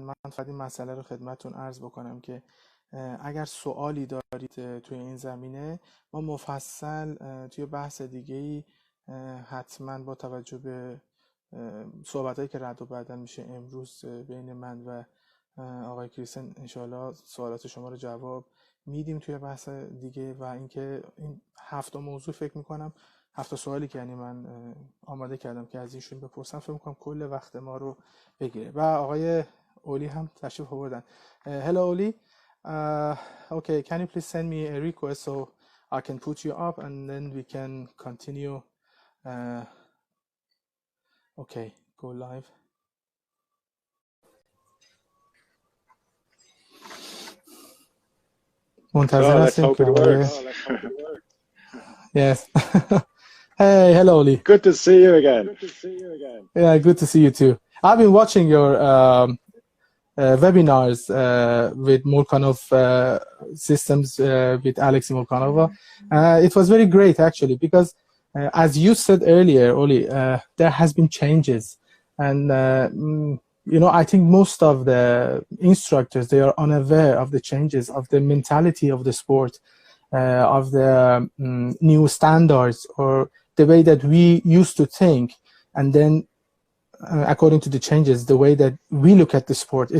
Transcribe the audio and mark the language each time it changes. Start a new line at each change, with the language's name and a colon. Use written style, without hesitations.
Persian: من فقط این مسئله رو خدمتون عرض بکنم که اگر سوالی دارید توی این زمینه ما مفصل توی بحث دیگه‌ای حتما با توجه به صحبتایی که رد و بدل میشه امروز بین من و آقای کریستن انشاءالله سوالات شما رو جواب میدیم توی بحث دیگه. و اینکه این 7 موضوع فکر میکنم 7 سوالی که یعنی من آماده کردم که از ایشون بپرسم فکر میکنم کل وقت ما رو بگیره. و آقای اولی هم تشریف آوردن.
English: Hello Oli, okay, can you please send me a request so I can put you up and then we can continue. Okay, go live.
Persian: منتظر هستیم که Yes.
English: Hey, hello Oli. Good to see you again. Yeah, good to see you too. I've been watching your webinars with Murkanov systems with Alexey Murkanova. It was very great actually because as you said earlier, Oli, there has been changes and you know, I think most of the instructors, they are unaware of the changes, of the mentality of the sport, of the new standards or the way that we used to think, and then according to the changes, the way that we look at the sport.